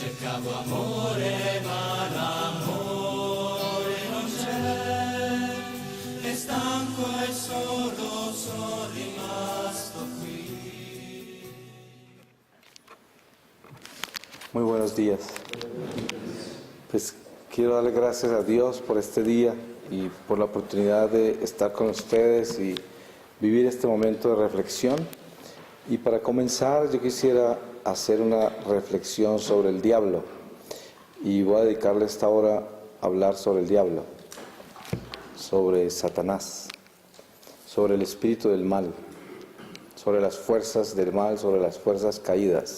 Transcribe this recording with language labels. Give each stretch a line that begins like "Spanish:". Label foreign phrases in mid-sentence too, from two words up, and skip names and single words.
Italian: amore, ma l'amore non c'è, è stanco e solo sono rimasto qui.
Spanish: Muy buenos días. Pues quiero darle gracias a Dios por este día y por la oportunidad de estar con ustedes y vivir este momento de reflexión. Y para comenzar yo quisiera hacer una reflexión sobre el diablo y voy a dedicarle esta hora a hablar sobre el diablo, sobre Satanás, sobre el espíritu del mal, sobre las fuerzas del mal, sobre las fuerzas caídas.